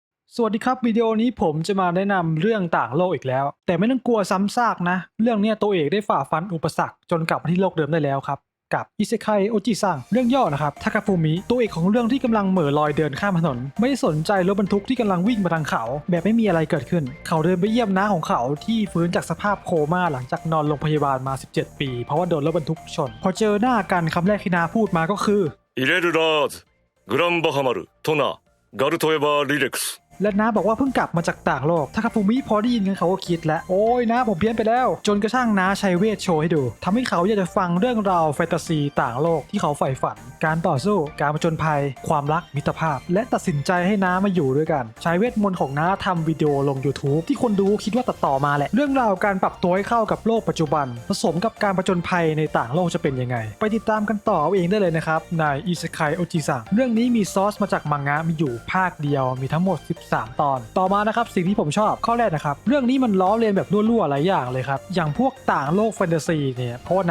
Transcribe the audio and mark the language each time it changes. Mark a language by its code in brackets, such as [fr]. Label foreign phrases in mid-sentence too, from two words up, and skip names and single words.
[th] สวัสดีครับวิดีโอนี้ผมจะมาแนะนำเรื่องต่างโลกอีกแล้วแต่ไม่ต้องกลัวซ้ำซากนะเรื่องนี้ตัวเอกได้ฝ่าฟันอุปสรรคจนกลับมาที่โลกเดิมได้แล้วครับกับอิเซไคโอจิซังเรื่องย่อนะครับทาคาฟูมิตัวเอกของเรื่องที่กำลังเหม่อลอยเดินข้ามถนนไม่ได้สนใจรถบรรทุกที่กำลังวิ่งมาทางเขาแบบไม่มีอะไรเกิดขึ้นเขาเดินไปเยี่ยมน้าของเขาที่ฟื้นจากสภาพโคม่าหลังจากนอนโรงพยาบาลมา17ปีเพราะว่าโดนรถบรรทุกชนพอเจอหน้ากันคำแรกที่น้าพูดมาก็คือ イレルラーズグランバハマルトナガルトエバーリレックス และน้าบอกว่าเพิ่งกลับมาจากต่างโลกทาคาฟูมิพอได้ยินกันเขาก็คิดแล้วโอ้ยน้าผมเพี้ยนไปแล้วจนกระทั่งน้าใช้เวทโชว์ให้ดูทำให้เขาอยากจะฟังเรื่องราวแฟนตาซี ต่างโลกที่เขาใฝ่ฝันการต่อสู้การผจญภัยความรักมิตรภาพและตัดสินใจให้น้ามาอยู่ด้วยกันใช้เวทมนต์ของน้าทำวิดีโอลง YouTube ที่คนดูคิดว่าตัดต่อมาแหละเรื่องราวการปรับตัวให้เข้ากับโลกปัจจุบันผสมกับการผจญภัยในต่างโลกจะเป็นยังไงไปติดตามกันต่อเอาเองได้เลยนะครับในอิเซไคโอจิซังเรื่องนี้มีซอสมาจากมังงะมีอยู่ภาคเดียวมีทั้งหมด13 ตอนต่อมานะครับสิ่งที่ผมชอบข้อแรกนะครับเรื่องนี้มันล้อเลียนแบบรั่วๆหลายอย่างเลยครับอย่างพวกต่างโลกแฟนตาซีเนี่ยเพราะว่าน้า